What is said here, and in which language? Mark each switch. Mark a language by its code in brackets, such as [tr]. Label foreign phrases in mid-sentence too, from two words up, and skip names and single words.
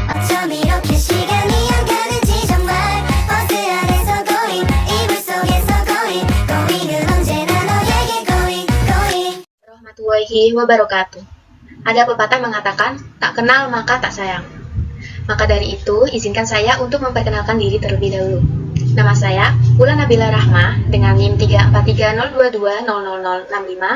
[ko] 좀 이렇게 시간이 안 가는지 정말 버스 안에서 going 이불 속에서 going은 언제나 너에게 going [ar] ورحمة الله وبركاته. [id] Ada pepatah mengatakan, tak kenal maka tak sayang. Maka dari itu, izinkan saya untuk memperkenalkan diri terlebih dahulu. Nama saya Ulan Nabila Rahma dengan NIM 34302200065.